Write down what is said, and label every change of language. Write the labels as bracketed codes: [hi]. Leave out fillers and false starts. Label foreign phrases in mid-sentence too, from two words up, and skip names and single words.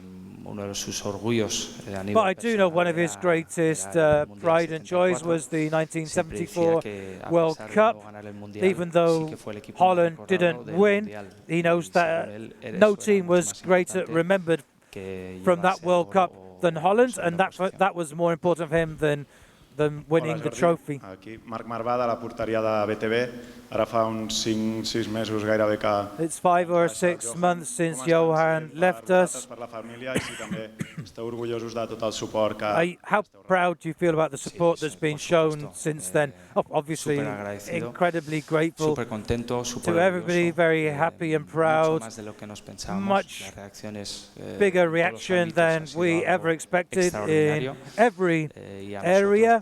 [en] But I do know one of his greatest pride and joys was the 1974 World Cup. Even though Holland didn't win, he knows that no team was greater remembered from that World Cup than Holland, and that was more important for him than winning the trophy. [ca] Aquí Marc Marvà de la porteria de BTV. Ara fa uns 5-6 mesos gairebé que... [en] It's 5 or 6 months since Johan left us. [ca] Per la família I si també esteu orgullosos de tot el suport que... [en] How proud do you feel about the support that's been shown since then? Obviously, incredibly grateful to everybody, very happy and proud. Much bigger reaction than we ever expected in every area.